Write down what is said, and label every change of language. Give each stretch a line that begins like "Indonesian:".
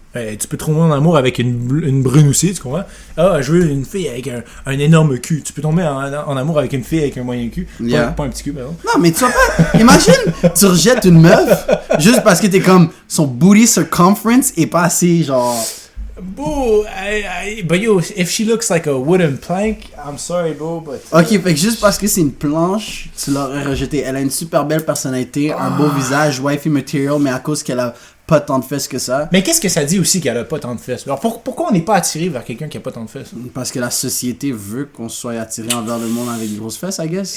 French: Tu peux tomber en amour avec une brune aussi, tu comprends? Je veux une fille avec un énorme cul. Tu peux tomber en amour avec une fille avec un moyen cul. Pas un petit cul, pardon. Non, mais tu vois pas. Imagine, tu rejettes une meuf juste parce que t'es comme son
English: booty circumference
French: est pas assez genre.
English: Boo, but yo, if she looks like a wooden plank, I'm sorry, bro, but...
French: Ok, fait que juste parce que c'est une planche, tu l'aurais rejetée. Elle a une super belle personnalité, un beau visage,
English: wifey material,
French: mais à cause qu'elle a pas tant de fesses que ça. Mais qu'est-ce que ça dit aussi qu'elle a pas tant de fesses? Alors pourquoi on n'est pas attiré vers quelqu'un qui a pas tant de fesses? Parce que la société veut qu'on soit attiré envers le monde avec des grosses fesses,
English: I guess.